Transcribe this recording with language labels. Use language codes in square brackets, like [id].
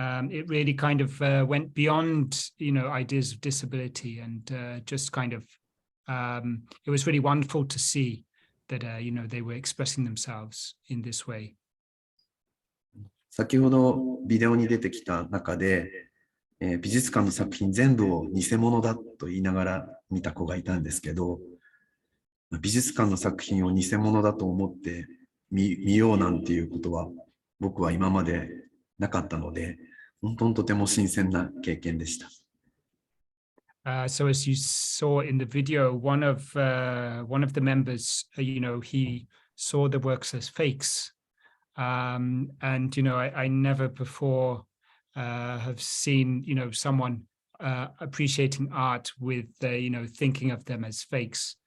[en] it really kind of went beyond, ideas of disability and just kind of, it was really wonderful to see that, they were expressing themselves in this way. [ja] 先ほどビデオに出てきた中で、美術館の作品全部を偽物だと言いながら見た子がいたんですけど、美術館の作品を偽物だと思って見ようなんていうことは僕は今までなかったので、本当にとても新鮮な経験でした。 [en] So as you saw in the video, one of the members, he saw the works as fakes. And, I never before have seen, someone appreciating art with, thinking of them as fakes.